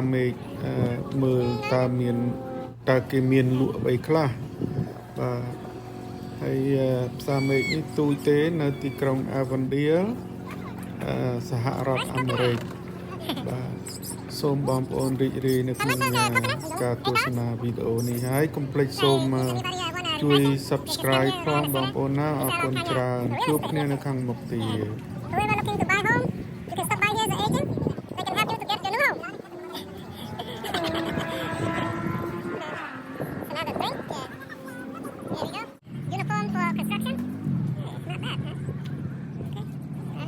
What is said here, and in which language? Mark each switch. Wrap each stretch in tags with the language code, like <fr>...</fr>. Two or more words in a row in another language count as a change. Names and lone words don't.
<km>មេឃមើលតើគេមានលក់អ្វីខ្លះបាទហើយផ្សារមេឃនេះទូចទេនៅទីក្រុង Avondale សហរដ្ឋអាមេរិកបាទសូមបងប្អូនរីករាយនៅក្នុងការទស្សនាវីដេអូនេះហើយកុំភ្លេចសូមជួយ Subscribe ផងបងប្អូនណាអរគុណច្រើនជួបគ្នានៅខាងមុខទៀត</km> <en>Whoever looking to buy home, you can stop by here as an agent. They can help you to get your new home. Another drink. Yeah. Here we go. Uniform for construction. Not bad, huh? Okay.</en>